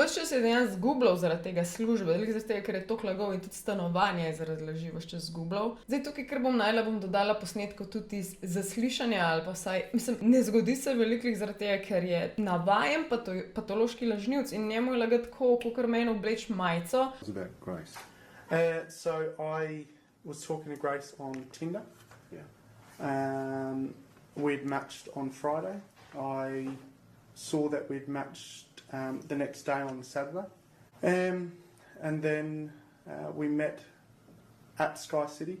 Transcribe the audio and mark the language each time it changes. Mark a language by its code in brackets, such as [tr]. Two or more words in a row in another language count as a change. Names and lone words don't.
[sl] Ves čas je dejansko zgubljal zaradi tega službe, zaradi tega, ker je toliko lagal in tudi stanovanje je zaradi laži ves čas zgubljal. Zdaj tukaj, ker bom dodala posnetkov tudi iz zaslišanja ali pa vsaj, mislim, ne zgodi se veliko zaradi tega, ker je navajen patološki lažnivec in njemu je lagati kakor meni obleč majico. [en] It's about Grace. So I was talking to Grace on Tinder. Yeah. We'd matched on Friday. I saw that we'd matched the next day on Saturday. And then we met at Sky City.